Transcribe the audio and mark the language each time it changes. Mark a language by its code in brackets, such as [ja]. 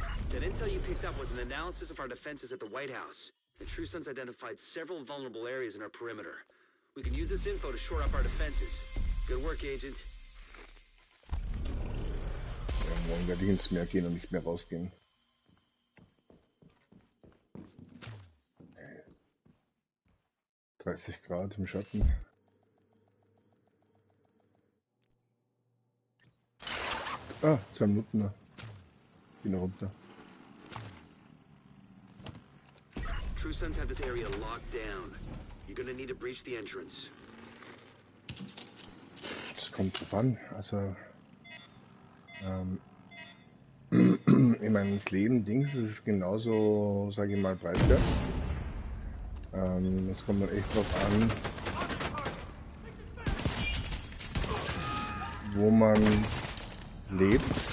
[en] That intel you picked up was an analysis of our defenses at the White House. The True Sons identified several vulnerable areas in our perimeter. We can use this info to shore up our defenses. Good work, Agent. [de] Ja, morgen werde ich ins Meer gehen und nicht mehr rausgehen. Okay. 30 Grad im Schatten. Ah, 2 Minuten noch. Gehen runter. [en] True Sons have this area locked down. You're gonna need to breach the entrance. [de] Das kommt drauf an. Also in meinem Leben-Dings ist es genauso, sage ich mal, preiswert. Das kommt dann echt drauf an, wo man lebt.